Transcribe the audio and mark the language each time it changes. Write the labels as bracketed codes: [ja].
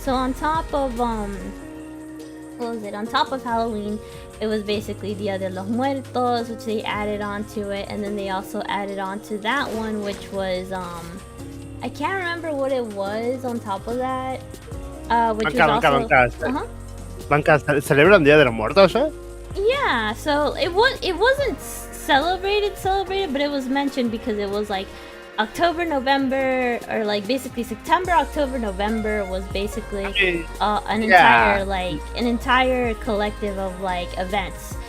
[en] So on top of what was it, on top of Halloween, it was basically Dia de los Muertos, which they added onto it, and then they also added onto that one, which was I can't remember what it was on top of that, which was also [es] Banca, ¿celebran Día de los Muertos, eh? [en] Yeah, so it wasn't celebrated, but it was mentioned because it was like October, November, or like basically September, October, November was basically an entire collective of like events.